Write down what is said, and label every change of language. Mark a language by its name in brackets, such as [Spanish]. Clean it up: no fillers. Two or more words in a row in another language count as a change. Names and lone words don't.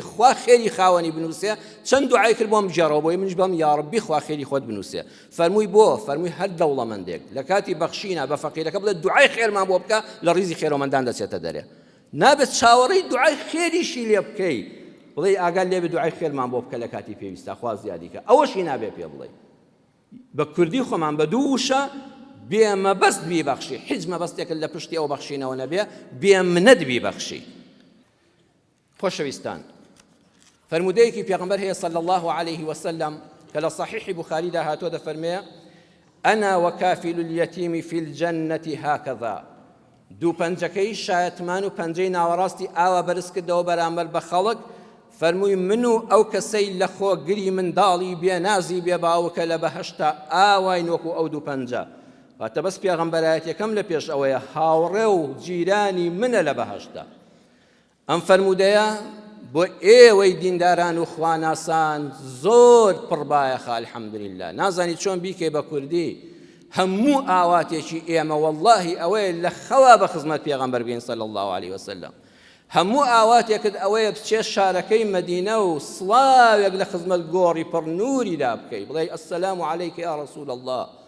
[Central Kurdish] خوا خێری خاوەنی بنووسێ چەند دوعای کرد بۆم بژێڕەوە بۆی منش بەم یا ڕەبی خوا خێری خۆت بنووسێ فەرمووی بۆ فەرمووی هەر دەوڵەمەندێک لە کاتی بەخشینە بە فەقیرەکە بڵێ دوعای خێرمان بۆ بکە لە ڕیزی خێرەوەمەندان دەچێتە دەرێ نابێت چاوەڕێی دوعای خێریشی لێ بکەی بڵێ ئاگال لێ بێ دوعای خێرمان بۆ بکە لە کاتی پێویستە خوا زیادیکە ئەوەشی نابێ پێ بڵێ بە کوردی خۆمان بە دوو وشە بێمەبەست بیبەخشی هیچ مەبەستێک لە پشتی ئەو بەخشینەوە نەبێ بێمنەت بیبەخشی خۆشەویستان فەرمودەیەکی پێغەمبەر هەیە [Arabic] صلی الله عليه وسلم [Central Kurdish] کە لە صحیحی بوخاریدا هاتووە دەفەرمێ [Arabic] ئەنا وەکافل اليتیم فی الجنة هكذا [Central Kurdish] دوو پەنجەکەی شایەتمان و پەنجەی ناوەڕاستی ئاوا بەرز کردەوە بەرامبەر بە خەڵک فەرمووی من و ئەو کەسەی لە خۆگری منداڵی بێنازی بێباوکە لە بەهەشتا ئاوای نوەکو ئەو دوو پەنجە واتە بەس پێغەمبەرایەتیەکەم لە پێش ئەوەیە هاوڕێ و جیرانی منە لە بەهەشتا ئەم فەرمودەیە بۆ ئێوەی دینداران و خواناسان زۆر پڕبایەخە الحەمدولله نازانی چۆن بیکەی بە کوردی هەموو ئاواتێکی ئێمە وەڵڵاهی ئەوەیە لە خەوا بە خزمەت پێغەمبەر بین [Arabic] صلی الله عليه وسلم [Central Kurdish] هەموو ئاواتێکت ئەوەیە بچێ شارەکەی مەدینە و سڵاوێک لە خزمەت گۆڕی پڕ نووریدا بکەی بڵێ [Arabic] ئەسەلام عەلەیکە یا ڕەسوول الله